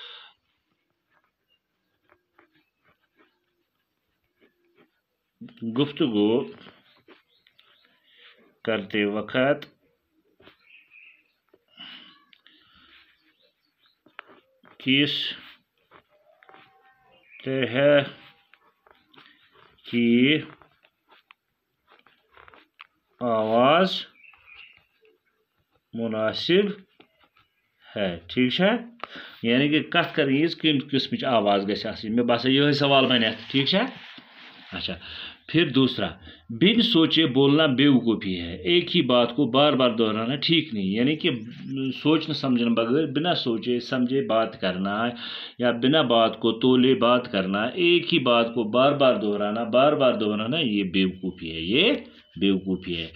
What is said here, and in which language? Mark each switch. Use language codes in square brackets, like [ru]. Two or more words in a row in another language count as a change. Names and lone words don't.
[ur] گفتگو کرتے وقت کس طرح کی آواز مناسب ہے، ٹھیک ہے، یعنی کہ [ks] کت کریں کم قسم آواز گژھِ آسٕنۍ۔ مےٚ باسان یہ سوال بنے، [ur] ٹھیک ہے۔ اچھا، پھر دوسرا، بن سوچے بولنا بے وقوفی ہے، ایک ہی بات کو بار بار دہرانا ٹھیک نہیں، یعنی کہ سوچنا سمجھنا بغیر بنا سوچے سمجھے بات کرنا یا بنا بات کو تولے بات کرنا، ایک ہی بات کو بار بار دہرانا یہ بے وقوفی ہے، یہ بے وقوفی ہے۔